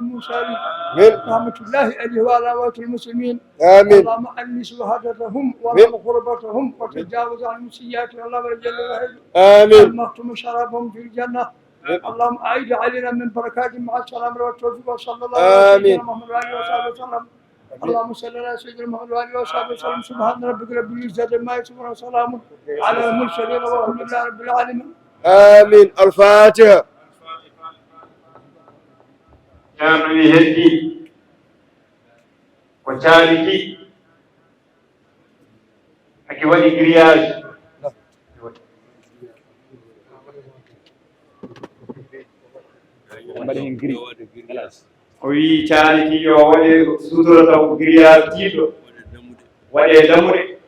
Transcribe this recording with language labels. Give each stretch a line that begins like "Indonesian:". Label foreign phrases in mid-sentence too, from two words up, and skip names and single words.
Arabic: الموسوي رحمة الله عليه وعلى أموات المسلمين آمين اللهم أنس وحدتهم ورحم غربتهم وتجاوز عن سيئاتهم اللهم جل وعلا آمين المختم شرابهم في الجنة اللهم أعيد علينا من بركاتهم مع السلام والتوفيق وصلى الله على سيدنا محمد وآله وصحبه وسلم اللهم صل على سيدنا محمد وآله وصحبه وسلم سبحان ربك رب العزة عما يصفون وسلام على المرسلين والحمد لله رب العالمين آمين الفاتحة
Fula: ceerno wi heddi ko caaliki hake waɗi grillage o wi caaliki yo waɗe sutora taw grillage tiiɗo waɗe damuɗe